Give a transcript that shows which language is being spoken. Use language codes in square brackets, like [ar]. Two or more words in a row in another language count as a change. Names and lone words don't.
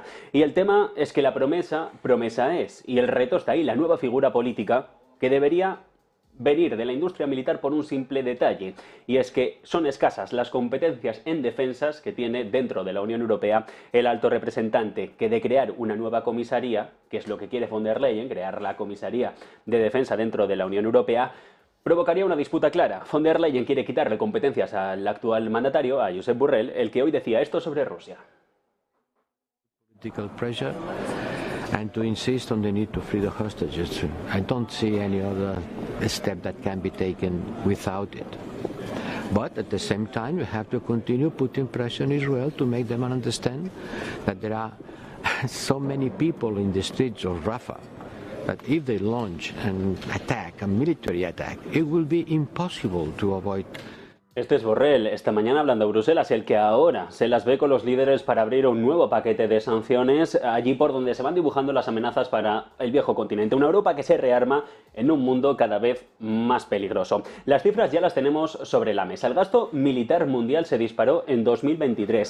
[es] Y el tema es que la promesa es, y el reto está ahí, la nueva figura política que debería venir de la industria militar por un simple detalle, y es que son escasas las competencias en defensas que tiene dentro de la Unión Europea el alto representante, que de crear una nueva comisaría, que es lo que quiere von der Leyen, crear la comisaría de defensa dentro de la Unión Europea, provocaría una disputa clara. Von der Leyen quiere quitarle competencias al actual mandatario, a Josep Borrell, el que hoy decía esto sobre Rusia. [en] Political pressure and to insist on the need to free the hostages. I don't see any other step that can be taken without it. But at the same time, you have to continue putting pressure on Israel to make them understand that there are so many people in the streets of Rafah that if they launch an attack, a military attack, it will be impossible to avoid. [es] Este es Borrell, esta mañana hablando a Bruselas, el que ahora se las ve con los líderes para abrir un nuevo paquete de sanciones, allí por donde se van dibujando las amenazas para el viejo continente. Una Europa que se rearma en un mundo cada vez más peligroso. Las cifras ya las tenemos sobre la mesa. El gasto militar mundial se disparó en 2023.